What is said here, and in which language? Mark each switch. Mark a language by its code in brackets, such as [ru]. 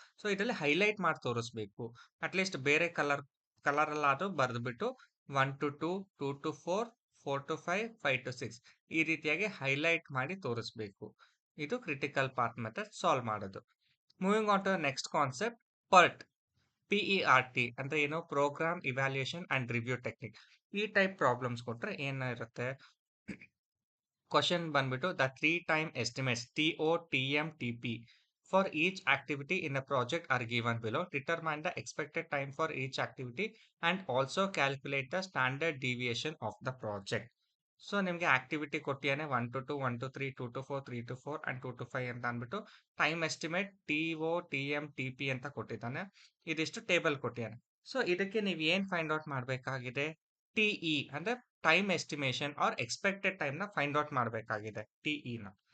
[kn] So ಇದರಲ್ಲಿ highlight ಮಾಡಿ ತೋರಿಸ್ಬೇಕು. ಅಟ್ಲೀಸ್ಟ್ ಬೇರೆ colour ಅಲ್ಲಾದ್ರೂ ಬರ್ದ್ಬಿಟ್ಟು 1 to 2, 2 to 4, 4 to 5, 5 to 6 ಈ ರೀತಿಯಾಗಿ ಹೈಲೈಟ್ ಮಾಡಿ ತೋರಿಸ್ಬೇಕು. ಇದು ಕ್ರಿಟಿಕಲ್ ಪಾತ್ ಮೆಥಡ್ ಸಾಲ್ವ್ ಮಾಡೋದು. [en] moving on to next concept, [kn] ಪರ್ಟ್. PERT ಅಂದ್ರೆ ಏನು, program evaluation and review technique. ಈ ಟೈಪ್ ಪ್ರಾಬ್ಲಮ್ಸ್ ಕೊಟ್ರೆ ಏನಿರುತ್ತೆ, ಕ್ವಶನ್ ಬಂದ್ಬಿಟ್ಟು [en] The 3 time estimates TOTM, TP for each activity in a project are given below. Determine the expected time for each activity and also calculate the standard deviation of the project. [kn] So ನಿಮಗೆ activity ಕೊಟ್ಟಿಯಾನೆ 1 to 2, 1 to 3, 2 to 4, 3 to 4 and 2 to 5 ಅಂತ ಅಂದ್ಬಿಟ್ಟು time estimate TOTM, TP ಅಂತ ಕೊಟ್ಟಿದ್ದಾನೆ. ಇದಿಷ್ಟು table ಕೊಟ್ಟಿಯಾನೆ. So ಇದಕ್ಕೆ ನೀವು ಏನ್ find out ಮಾಡಬೇಕಾಗಿದೆ, TE ಅಂದ್ರೆ time estimation R expected time ನ ಫೈಂಡ್ ಔಟ್ ಮಾಡಬೇಕಾಗಿದೆ, TE ನ.